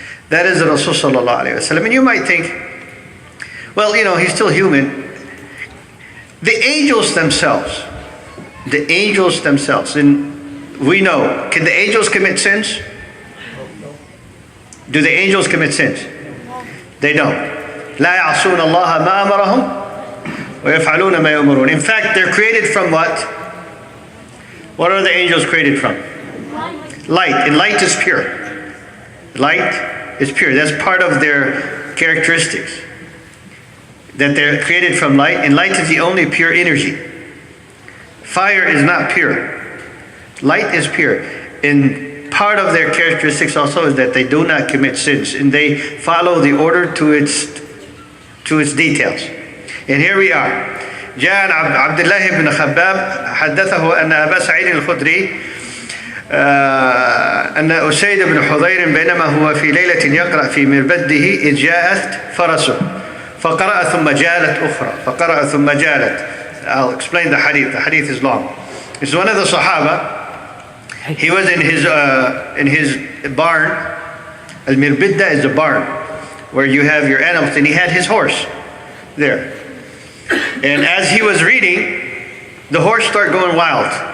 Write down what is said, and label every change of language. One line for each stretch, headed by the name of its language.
English: That is the Rasul sallallahu alayhi wa sallam. And you might think, well, he's still human. The angels themselves, and we know, can the angels commit sins? Do the angels commit sins? They don't.
Arabic: لا يعصون الله ما أمرهم ويفعلون ما يؤمرون.
English: In fact, they're created from what? What are the angels created from? Light. And light is pure. Light is pure. That's part of their characteristics. That they're created from light, and light is the only pure energy. Fire is not pure. Light is pure. And part of their characteristics also is that they do not commit sins, and they follow the order to its details. And here we are.
Arabic: جاء عبد الله بن خباب حدثه أن أبا سعيد الخدري أن أسيد بن حضير بينما هو في ليلة يقرأ في مربده إذ جاءت فرسه فقرأ ثم جالت أخرى فقرأ ثم جالت.
English: I'll explain the hadith. The hadith is long. It's one of the Sahaba. He was in his barn. Al-Mirbidda is a barn where you have your animals, and he had his horse there. And as he was reading, the horse started going wild.